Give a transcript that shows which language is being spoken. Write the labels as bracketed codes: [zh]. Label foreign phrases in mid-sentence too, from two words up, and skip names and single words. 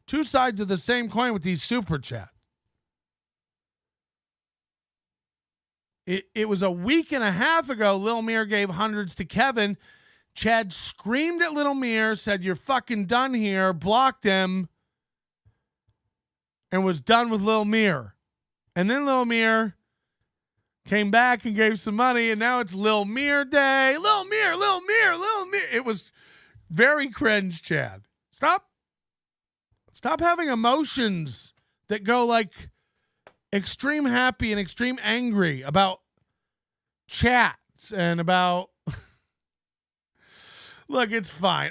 [en] Two sides of the same coin with these super chats. It was a week and a half ago, Lil Mir gave hundreds to Kevin. Chad screamed at Lil Mir, said, "You're fucking done here," blocked him, and was done with Lil Mir. And then Lil Mir came back and gave some money, and now it's Lil Mir Day. Lil Mir, Lil Mir, Lil Mir. It was very cringe, Chad. Stop having emotions that go like extreme happy and extreme angry about chats and about look, it's fine.